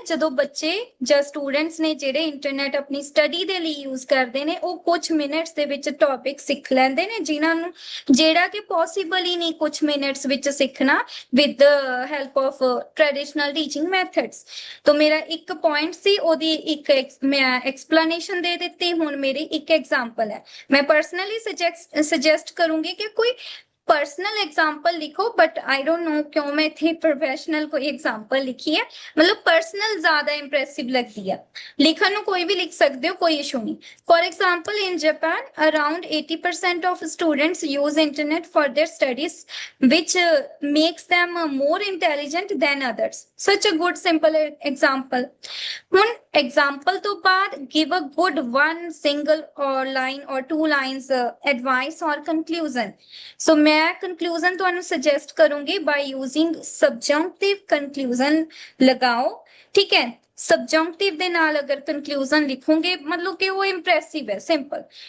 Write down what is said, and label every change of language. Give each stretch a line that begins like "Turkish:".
Punjabi: ਜਦੋਂ ਬੱਚੇ ਜਾਂ ਸਟੂਡੈਂਟਸ ਨੇ ਜਿਹੜੇ ਇੰਟਰਨੈਟ ਆਪਣੀ ਸਟੱਡੀ ਦੇ ਲਈ ਯੂਜ਼ ਕਰਦੇ ਨੇ, ਉਹ ਕੁਝ ਮਿੰਟਸ ਦੇ ਵਿੱਚ ਟੌਪਿਕ ਸਿੱਖ ਲੈਂਦੇ ਨੇ, ਜਿਨ੍ਹਾਂ ਨੂੰ ਜਿਹੜਾ ਕਿ ਪੋਸੀਬਲ ਹੀ ਨਹੀਂ ਕੁਝ ਮਿੰਟਸ ਵਿੱਚ ਸਿੱਖਣਾ
English: With the help of traditional teaching methods.
Punjabi: ਤਾਂ ਮੇਰਾ ਇੱਕ ਪੁਆਇੰਟ ਸੀ, ਉਹਦੀ ਇੱਕ ਮੈਂ ਐਕਸਪਲੇਨੇਸ਼ਨ ਦੇ ਦਿੱਤੀ। ਹੁਣ ਮੇਰੀ ਇੱਕ
Hindi: एग्जाम्पल है, मैं पर्सनली सजेस्ट करूंगी कि कोई पर्सनल एग्जाम्पल लिखो,
English: but I don't know
Hindi: क्यों मैं इतनी प्रोफेशनल कोई एग्जाम्पल लिखी है, मतलब पर्सनल ज्यादा इंप्रेसिव लगती है। लिखन कोई भी लिख सकते हो, कोई इशू नहीं।
English: For example in Japan around 80% of students use internet for their studies, which makes them more intelligent than others. Such a good simple example. ਹੁਣ
Hindi: एग्जाम्पल तो बाद
English: give a good one single or line or two lines advice or conclusion. So मैं conclusion ਤੁਹਾਨੂੰ suggest ਕਰੂੰਗੀ by using subjunctive conclusion लगाओ।
Hindi: ठीक है, subjunctive
Punjabi: ਦੇ ਨਾਲ ਅਗਰ
Hindi: conclusion ਲਿਖੋਗੇ मतलब कि वो impressive है, simple.